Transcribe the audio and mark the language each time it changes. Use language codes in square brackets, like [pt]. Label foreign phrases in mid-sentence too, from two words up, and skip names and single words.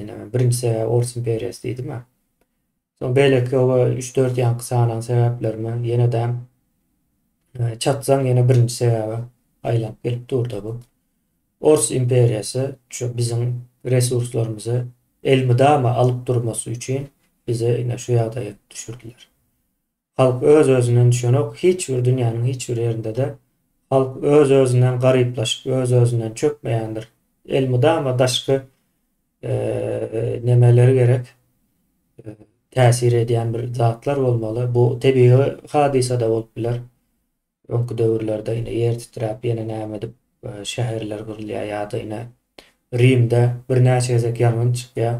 [tk] Birinji sebäp Ors imperiýasy diýdimi? Soň beýleki o 3-4 ýanky sanaň sebäplerimi ýene-de çatsaň ýene birinji sebäbe aýlanyp gelip durdy bu. Ors imperiýasy şu bizim resurslarymyzy elmydama alyp durmasy üçin bize ýene şu ýagdaýa düşürdiler. Halk öz-özünden düşünok, hiç bir dünyanın hiç bir yerinde de halk öz-özünden garyplaşıp, öz-özünden çökmeýändir. Elmydama daşky nemeleri gerek täsir edýän bir zatlar bolmaly. Bu tebii hadisa da bolup biler. Öňkü döwürlerde ýene ýer titrap ýene näme edip şäherler gurulýar ýa-da ýene Rimde bir näçe gezek ýarmyň çykýar.